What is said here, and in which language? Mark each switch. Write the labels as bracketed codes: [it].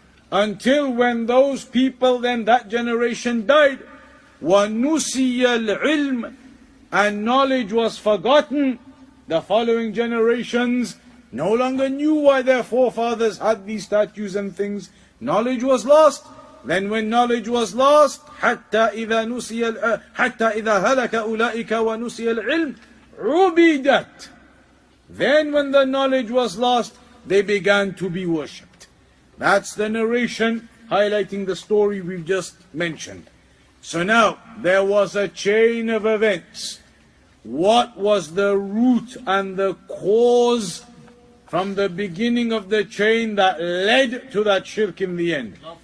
[en] Until when those people, then that generation died, [ar] وَنُسِيَ الْعِلْمِ, [en] and knowledge was forgotten, the following generations no longer knew why their forefathers had these statues and things. Knowledge was lost. Then when knowledge was lost, [ar] حتى إذا هلك أولئك ونسي العلم عبدت. [en] Then when the knowledge was lost, they began to be worshipped. That's the narration highlighting the story we've just mentioned. So now, there was a chain of events. What was the root and the cause from the beginning of the chain that led to that shirk in the end?